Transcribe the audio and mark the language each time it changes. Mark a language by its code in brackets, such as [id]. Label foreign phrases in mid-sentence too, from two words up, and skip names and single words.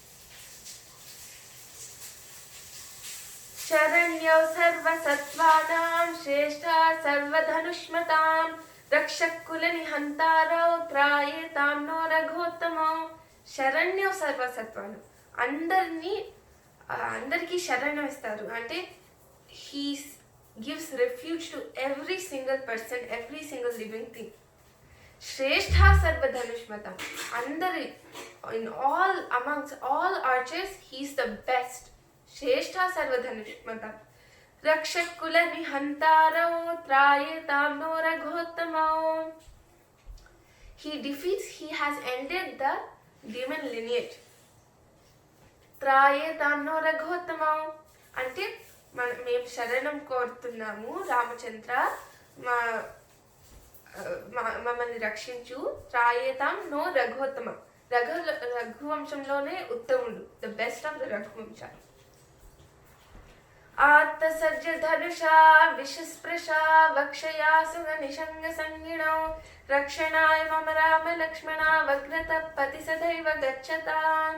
[sa] శరణ్యౌ సర్వసత్వానాం శ్రేష్టా సర్వధనుష్మతాం రక్షకుల నిహంతారౌ త్రాయేతాం నో రఘోత్తమో. శరణ్యౌ సర్వసత్వానం, [te] అందరికీ శరణం ఇస్తారు. [en] అంటే he gives refuge to every single person, every single living thing. [sa] శ్రేష్టా సర్వధనుష్మతాం, [en] అందరి in all amongst all archers he's the best. [sa] श्रेष्ठा सर्वधनुष्मता रक्षकुल निहंतारौ त्रायेतां नो रघोत्तमौ. [en] He has ended the demon lineage. [sa] त्रायेतां नो रघोत्तमौ [te] అంటే మేము శరణం కోరుతున్నాము రామచంద్ర, మమ్మల్ని రక్షించు. [sa] త్రాయేతాం నో రఘోత్తమ, [te] రఘువంశంలోనే ఉత్తముడు, [en] the best of the రఘువంశ. [sa] ఆత్మసర్జ ధనుషా విషస్పృశా వక్షయా సుగనిషంగ సంగిణౌ రక్షణాయ మమ రామ లక్ష్మణ వగ్రత పతి సదైవ గచ్చతాం.